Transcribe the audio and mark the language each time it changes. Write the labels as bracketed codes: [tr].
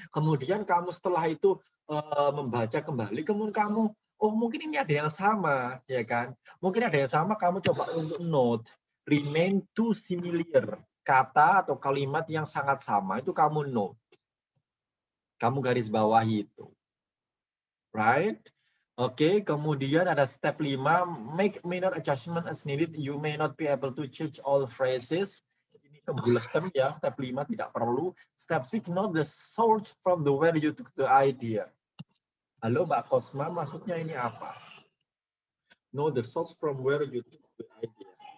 [id] Kemudian kamu setelah itu membaca kembali, kemudian kamu mungkin ini ada yang sama, ya kan? Mungkin ada yang sama, kamu coba untuk note. [en] Remain too similar, [id] kata atau kalimat yang sangat sama itu kamu note, kamu garis bawahi itu, right? Oke, kemudian ada [en] step 5, make minor adjustment as needed. You may not be able to change all phrases. [id] Ini kebulatan ya, step 5 tidak perlu. [en] Step 6, know the source from the where you took the idea. [id] Halo Mbak Kosma, maksudnya ini apa? [en] Know the source from where you took the idea.